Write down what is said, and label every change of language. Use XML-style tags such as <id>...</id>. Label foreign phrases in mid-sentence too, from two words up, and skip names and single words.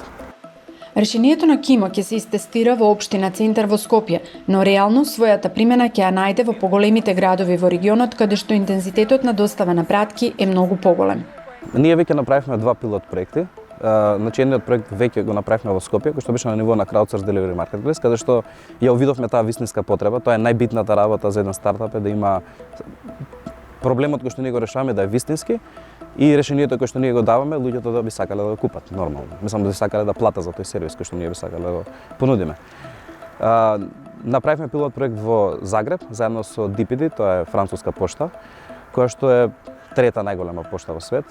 <mk>Решението на Кимо ќе се истестира во општина Центар во Скопје, но реално својата примена ќе ја најде во поголемите градови во регионот каде што интензитетот на достава на пратки е многу поголем. Ние веќе направивме два пилот проекти. Значи едниот проект веќе го направивме во Скопје, кој што беше на ниво на</mk> <en>crowdsource delivery marketplace,</en> <mk>каде што ја увидовме таа вистинска потреба. Тоа е најбитната работа за еден стартап е да има проблемот кој што ние го решаваме да е вистински и решението кој што ние го даваме, луѓето да би сакале да го купат нормално. Мислам да би сакале да платат за тој сервис кој што ние би сакале да го понудиме. Направивме пилот проект во Загреб заедно со DPD, тоа е француска пошта, која што е трета најголема пошта во свет.</mk>